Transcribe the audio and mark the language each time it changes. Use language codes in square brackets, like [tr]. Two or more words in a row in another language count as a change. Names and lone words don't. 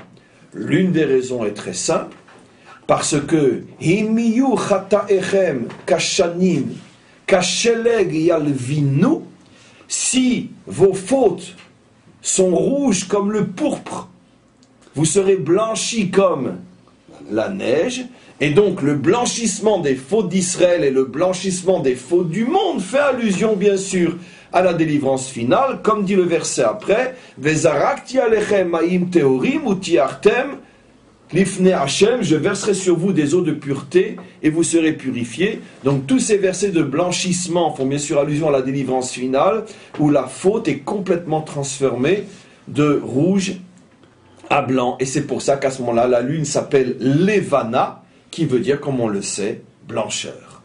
[fr] L'une des raisons est très simple, parce que [he] אם יהיו חטאיכם כשנים כשלג ילבינו, [fr] si vos fautes sont rouges comme le pourpre, vous serez blanchis comme la neige. Et donc le blanchissement des fautes d'Israël et le blanchissement des fautes du monde fait allusion bien sûr à la délivrance finale, comme dit le verset après, [he] וזרקתי עליכם מים טהורים וטהרתם לפני השם, [fr] je verserai sur vous des eaux de pureté et vous serez purifiés. Donc tous ces versets de blanchissement font bien sûr allusion à la délivrance finale où la faute est complètement transformée de rouge à blanc. Et c'est pour ça qu'à ce moment-là, la lune s'appelle Levana, qui veut dire, comme on le sait, blancheur.